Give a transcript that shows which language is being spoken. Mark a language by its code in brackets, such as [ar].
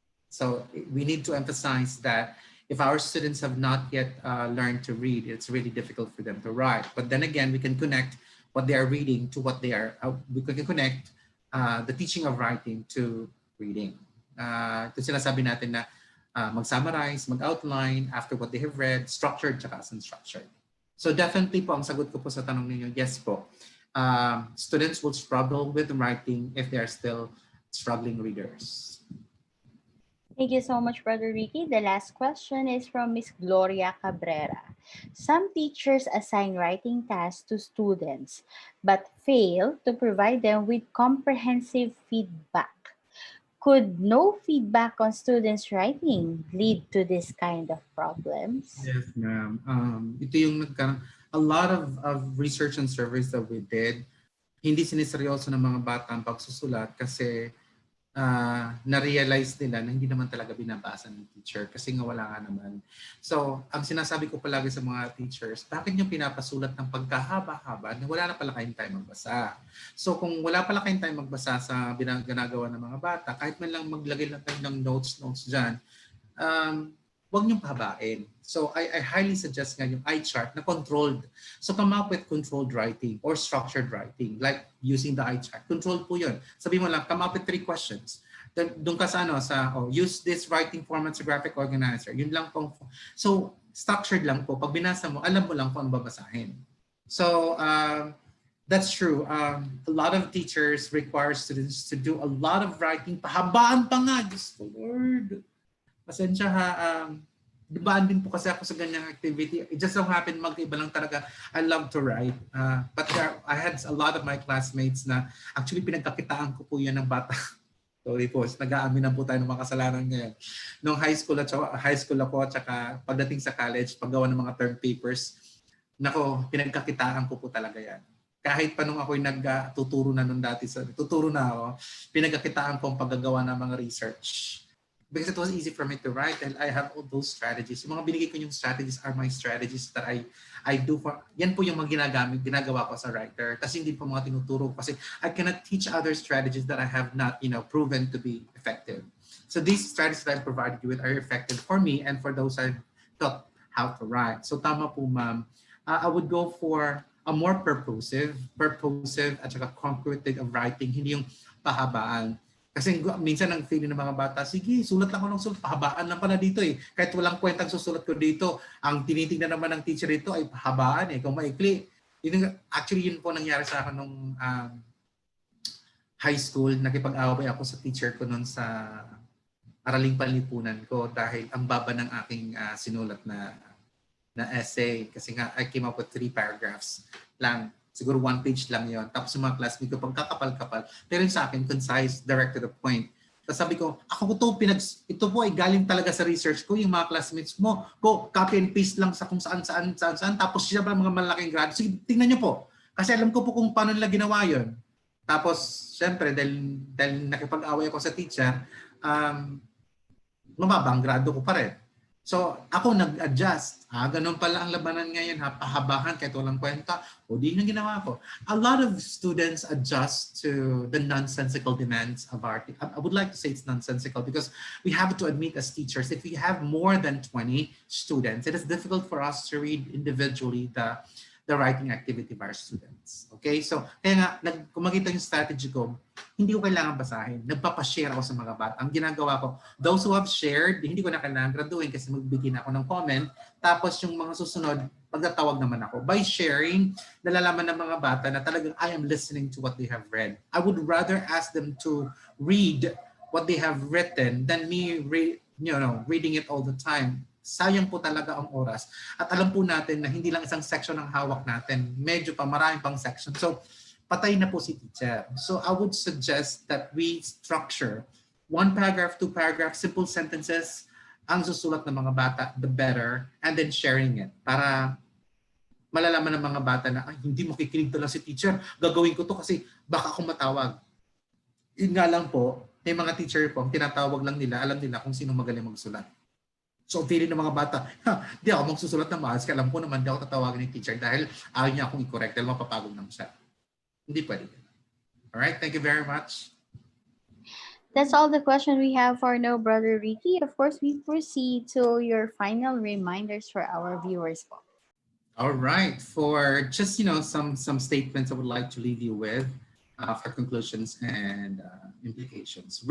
[en] So we need to emphasize that if our students have not yet learned to read, it's really difficult for them to write. But then again, [tl] we can connect what they are reading to what they are, [en] we can connect the teaching of writing to reading. [tl] Ito sinasabi natin na mag-summarize, mag-outline [en] after what they have read, structured [tl] tsaka [en] unstructured. [tl] So definitely po, ang sagot ko po sa tanong ninyo, [en] yes [tl] po. [en] Students will struggle with writing if they are still struggling readers. Thank you so much, Brother Ricky. The last question is from Miss Gloria Cabrera. Some teachers assign writing tasks to students, but fail to provide them with comprehensive feedback. Could no feedback on students' writing lead to this kind of problems? Yes, ma'am. Ito yung a lot of research and surveys that we did, [tl] hindi siniseryoso ng mga bata ang pagsusulat kasi na-realize nila na hindi naman talaga binabasa ng teacher kasi nga wala nga naman. So, ang sinasabi ko palagi sa mga teachers, bakit nyo pinapasulat ng pagkahaba-haba na wala na pala kayong time magbasa? So, kung wala pala kayong time magbasa sa ginagawa ng mga bata, kahit man lang maglagay lang kayo ng notes dyan, huwag niyong pahabain. [en] So I highly suggest [tl] nga yung [en] eye chart [tl] na controlled. [en] So come up with controlled writing or structured writing, like using the eye chart. [tl] Controlled po yun. Sabi mo lang, [en] come up with 3 questions. [tl] Doon ka sa [en] use this writing format [tl] sa [en] graphic organizer. [tl] Yun lang po. So structured lang po. Pag binasa mo, alam mo lang kung ano babasahin. [en] So that's true. A lot of teachers require students to do a lot of writing. [tl] Pahabaan pa nga, Diyos ko Lord. Pasensya ha, dibaan din po kasi ako sa ganyang activity. [en] It just so happened [tl] magkaiba lang talaga. [en] I love to write. But I had a lot of my classmates [tl] na actually pinagkakitaan ko po yan ng bata. Sorry po, nag-aamin na po tayo ng mga kasalanan ngayon. Nung high school ako, tsaka pagdating sa college, paggawa ng mga term papers, nako, pinagkakitaan ko po talaga yan. Kahit pa nung ako'y tuturo na nun dati, tuturo na ako, pinagkakitaan ko ang paggagawa ng mga research. [en] because it was easy for me to write and I have all those strategies. [tl] Yung mga binigay ko [en] yung strategies are my strategies that I do for, [tl] yan po yung mga ginagawa ko [en] as a writer. [tl] Kasi hindi po mga tinuturo kasi [en] I cannot teach other strategies that I have not, proven to be effective. So these strategies that I provided you with are effective for me and for those I taught how to write. [tl] So tama po, ma'am. [en] I would go for a more purposive [tl] at saka [en] concrete of writing, [tl] hindi yung pahabaan. Kasi minsan ang feeling ng mga bata, sige, sulat lang ako ng sulat, pahabaan lang pala dito eh. Kahit walang kwentang susulat ko dito, ang tinitingnan naman ng teacher ito ay pahabaan eh. Kung maikli, actually yun po nangyari sa akin nung high school. Nakipag-away ako sa teacher ko noon sa araling panlipunan ko dahil ang baba ng aking sinulat na essay. Kasi nga, [en] I came up with 3 paragraphs [tl] lang. Siguro 1 page lang yon. Tapos yung mga classmates ko, pagkakapal-kapal. Pero yung sa akin, [en] concise, direct to the point. [tl] Tapos sabi ko, ito po ay galing talaga sa research ko. Yung mga classmates mo, [en] copy and paste [tl] lang sa kung saan. Tapos siya ba mga malaking grado. Sige, tingnan nyo po. Kasi alam ko po kung paano nila ginawa yon. Tapos, syempre, dahil nakipag-away ako sa teacher, mababa ang grado ko pa rin. So, ako nag-adjust. Ganun pala ang labanan ngayon, pahabahan kahit walang kwenta. O di yung ginawa ko. [en] A lot of students adjust to the nonsensical demands of art. I would like to say it's nonsensical because we have to admit as teachers, if we have more than 20 students, it is difficult for us to read individually the writing activity of our students. [tl] Okay? [en] So, [tl] kaya nga, kung makita yung strategy ko, hindi ko kailangan basahin. Nagpapashare ako sa mga bata. Ang ginagawa ko, [en] those who have shared, [tl] hindi ko na kailangan graduin kasi magbigay na ako ng comment. Tapos yung mga susunod, pagtatawag naman ako. [en] By sharing, [tl] nalalaman ng mga bata na talagang [en] I am listening to what they have read. I would rather ask them to read what they have written than me reading it all the time. [tl] Sayang po talaga ang oras. At alam po natin na hindi lang isang section ang hawak natin. Medyo pa, maraming pang section. So, patay na po si teacher. [en] So, I would suggest that we structure 1 paragraph, 2 paragraphs, simple sentences, [tl] ang susulat ng mga bata, [en] the better, and then sharing it. [tl] Para malalaman ng mga bata na, hindi makikinig talaga si teacher. Gagawin ko to kasi baka akong matawag. Yun nga lang po, may mga teacher po, tinatawag lang nila, alam nila kung sino magaling magsulat. So, feeling ng mga bata, di ako magsusulat ng maayos, kaya alam ko naman, di ako tatawagin ng teacher dahil ayaw niya akong i-correct dahil mapapagod naman siya. Hindi pwede. [en] Alright, thank you very much. That's all the question we have for No Brother Ricky. Of course, we proceed to your final reminders for our viewers. All right, for just, some statements I would like to leave you with for conclusions and implications.